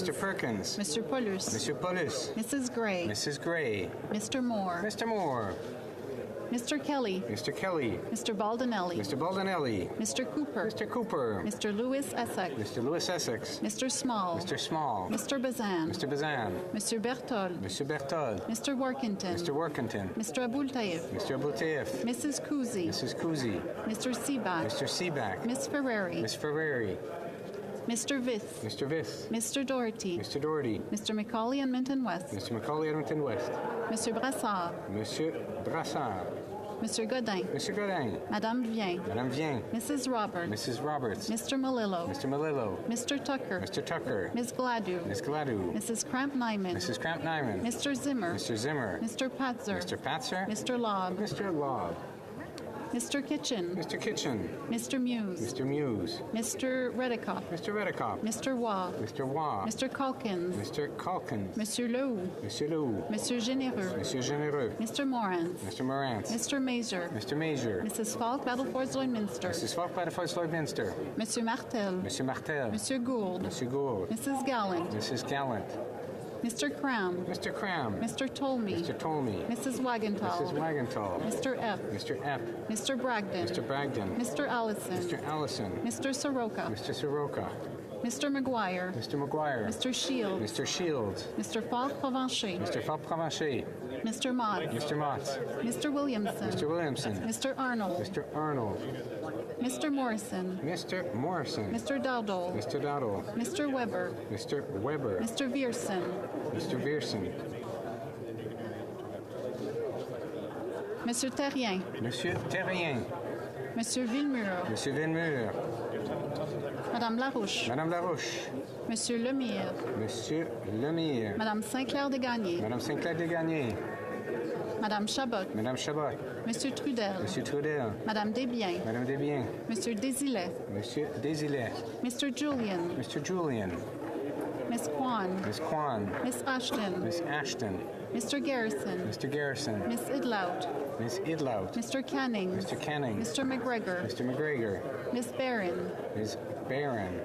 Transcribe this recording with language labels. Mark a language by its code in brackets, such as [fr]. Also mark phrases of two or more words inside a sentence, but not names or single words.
[en] Mr. Perkins. Mr. Paulus. Mr. Paulus. Mrs. Gray. Mrs. Gray. Mr. Moore. Mr. Moore. Mr. Kelly. Mr. Kelly. Mr. Baldinelli. Mr. Baldinelli. Mr. Cooper. Mr. Cooper. Mr. Lewis Essex. Mr. Lewis Essex. Mr. Small. Mr. Small. Mr. Bazan. Mr. Bazan. Mr. Berthold. Mr. Berthold. Mr. Workington. Mr. Workington. Mr. Abultaif. Mr. Abultaif. Mrs. Kuzi. Mrs. Kuzi. Mr. Seaback. Mr. Seaback. Miss Ferrari. Miss Ferrari. Mr. Vith. Mr. Vith. Mr. Doherty. Mr. Doherty. Mr. McCauley, Edmonton West. Mr. McCauley, Edmonton West. Mr. Brassard. Monsieur Brassard. Mr. Godin. Mr. Godin. Madame Vien. Madame Vien. Mrs. Roberts. Mrs. Roberts. Mr. Malillo. Mr. Malillo. Mr. Tucker. Mr. Tucker. Ms. Gladu. Ms. Gladu. Mrs. Kramp-Nyman. Mrs. Kramp-Nyman. Mr. Zimmer. Mr. Zimmer. Mr. Patzer. Mr. Patzer. Mr. Lobb. Mr. Lobb. Mr. Kitchen. Mr. Kitchen. Mr. Muse. Mr. Muse. Mr. Redekop. Mr. Redekop. Mr. Waugh. Mr. Waugh. Mr. Calkins. Mr. Calkins. Monsieur Lehoux. Monsieur Lehoux. Monsieur Généreux. Monsieur Généreux. Mr. Morant. Mr. Morant. Mr. Mazur. Mr. Mazur. Mrs. Falk, Battlefords Lloydminster. Mrs. Falk, Battlefords Lloydminster. Monsieur Martel. Monsieur Martel. Monsieur Gould. Monsieur Gould. Mrs. Gallant. Mrs. Gallant. Mr. Cram. Mr. Cram. Mr. Tolmie. Mr. Tolmie. Mrs. Wagenthal. Mrs. Wagenthal. Mr. Epp. Mr. Epp. Mr. Bragdon. Mr. Bragdon. Mr. Allison. Mr. Allison. Mr. Soroka. Mr. Soroka. Mr. McGuire. Mr. McGuire. Mr. Shields. Mr. Shields. Mr. Falk Provencher. Mr. Falk Provencher. Mr. Mott. Mr. Mott. Mr. Williamson. Mr. Williamson. Mr. Arnold. Mr. Arnold. Mr. Morrison. Mr. Morrison. Mr. Dowdle. Mr. Dowdle. Mr. Weber. Mr. Weber. Mr. Vierson. Mr. Vierson. Monsieur Terrien. Monsieur Terrien. Monsieur Villemur. Monsieur Villemur. Madame Larouche. Madame Larouche. Monsieur Lemire. Monsieur Lemire. Madame Sinclair Desgagnés. Madame Sinclair Desgagnés. Madame Chabot. Madame Chabot. Monsieur Trudel. Monsieur Trudel. Madame Desbiens. Madame Desbiens. Monsieur Désilet. Monsieur Désilet. Mr. Julian. Mr. Julian. Ms. Kwan. Ms. Kwan. Ms. Ashton. Ms. Ashton. Mr. Garrison. Mr. Garrison. Ms. Idlout. Ms. Idlout. Mr. Canning. Mr. Canning. Mr. McGregor. Mr. McGregor. Ms. Barron. Ms. Barron.